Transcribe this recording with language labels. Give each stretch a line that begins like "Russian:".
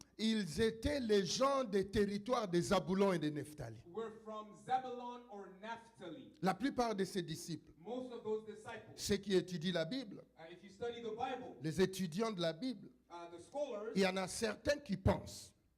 French: ils étaient les gens des territoires de Zabulon et de Nephtali.
English: were from Zebulun or Naphtali.
French: La plupart de ces disciples,
English: Most of those disciples.
French: ceux qui étudient la Bible,
English: If you study the Bible,
French: les étudiants de la Bible,
English: the scholars,
French: il y en a certains qui pensent